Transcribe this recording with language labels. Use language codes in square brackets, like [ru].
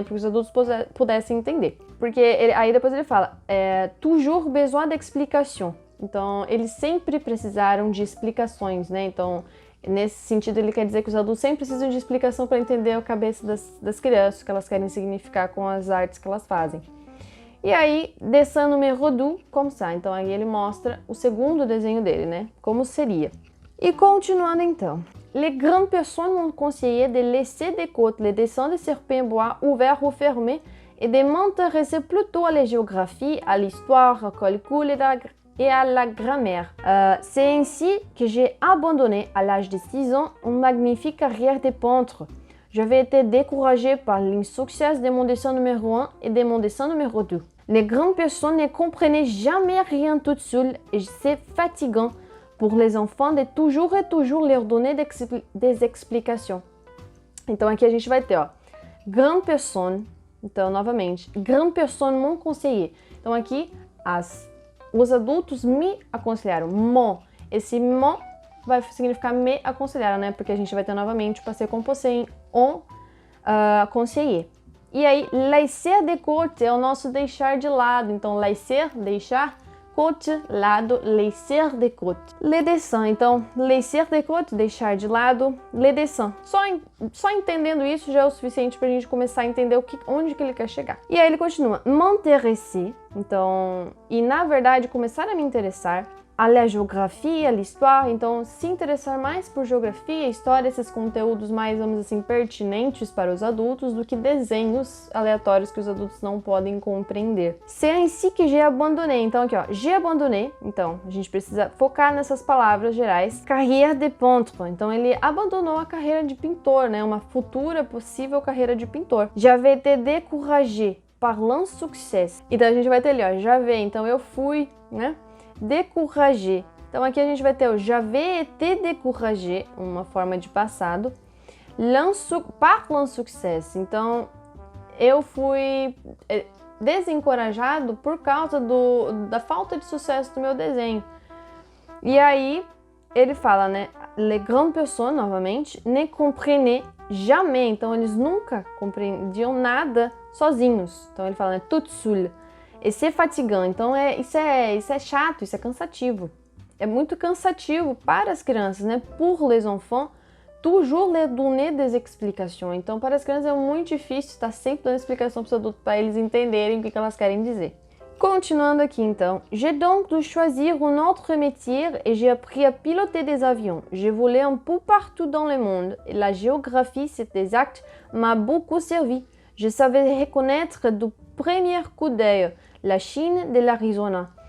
[pt] Para que os adultos pudessem entender. Porque aí depois ele fala, [fr] toujours besoin d'explication. [pt] Então eles sempre precisaram de explicações, né? Então nesse sentido, ele quer dizer que os adultos sempre precisam de explicação para entender a cabeça das crianças, o que elas querem significar com as artes que elas fazem. E aí, [fr] dessin numéro 2, comme ça. [pt] Então, aí ele mostra o segundo desenho dele, né? Como seria. E continuando, então. [fr] Les grandes personnes m'ont conseillé de laisser de côté les dessins de serpents bois ouverts ou fermés et de m'intéresser plutôt à la géographie, à l'histoire, au calcul et à la grammaire. C'est ainsi que j'ai abandonné à l'âge de 6 ans une magnifique carrière de peintre. J'avais été découragée par l'insuccès de mon dessin numéro 1 et de mon dessin numéro 2. Les grandes personnes ne comprenaient jamais rien toutes seules et c'est fatigant pour les enfants de toujours et toujours leur donner des explications. [pt] Então aqui a gente vai ter, ó, grande personne, então novamente, [fr] grande personne m'ont conseillé. [pt] Então aqui os adultos me aconselharam. [fr] Mon. [pt] Esse mon vai significar me aconselharam, né? Porque a gente vai ter novamente o passé composé em [fr] on conseiller. [pt] E aí, [fr] laisser de côté [pt] é o nosso deixar de lado. Então, laisser, deixar, côté, lado, [fr] laisser de côté. Le dessin, [pt] então, laisser de côté, deixar de lado, [fr] le dessin. [pt] Só entendendo isso já é o suficiente pra gente começar a entender onde que ele quer chegar. E aí ele continua, [fr] m'intéresser, [pt] então, e na verdade começar a me interessar, [fr] à la géographie, à l'histoire, [pt] então se interessar mais por geografia, história, esses conteúdos mais, vamos dizer assim, pertinentes para os adultos do que desenhos aleatórios que os adultos não podem compreender. [fr] C'est ainsi que j'ai abandonné, [pt] então aqui ó, j'ai abandonné, então a gente precisa focar nessas palavras gerais, [fr] carrière de peintre, [pt] então ele abandonou a carreira de pintor, né, uma futura possível carreira de pintor. [fr] J'avais été découragé par l'insuccès, [pt] então a gente vai ter ali ó, j'avais, então eu fui, né, découragé. Então aqui a gente vai ter o [fr] j'avais été découragé, [pt] uma forma de passado. [fr] par l'insuccès. [pt] Então, eu fui desencorajado por causa da falta de sucesso do meu desenho. E aí, ele fala, né? [fr] Les grandes personnes, [pt] novamente, [fr] ne comprenaient jamais. [pt] Então, eles nunca compreendiam nada sozinhos. Então, ele fala, né? [fr] Tout seul. Et c'est fatigant. [pt] Então, isso é chato, isso é cansativo. É muito cansativo para as crianças, né? [fr] Pour les enfants, toujours leur donner des explications. [pt] Então, para as crianças é muito difícil estar sempre dando explicação para os adultos, para eles entenderem o que elas querem dizer. Continuando aqui, então. [fr] J'ai donc dû choisir un autre métier et j'ai appris à piloter des avions. J'ai volé un peu partout dans le monde. Et la géographie, c'est exact, m'a beaucoup servi. Je savais reconnaître du premier coup d'œil la Chine de l'Arizona.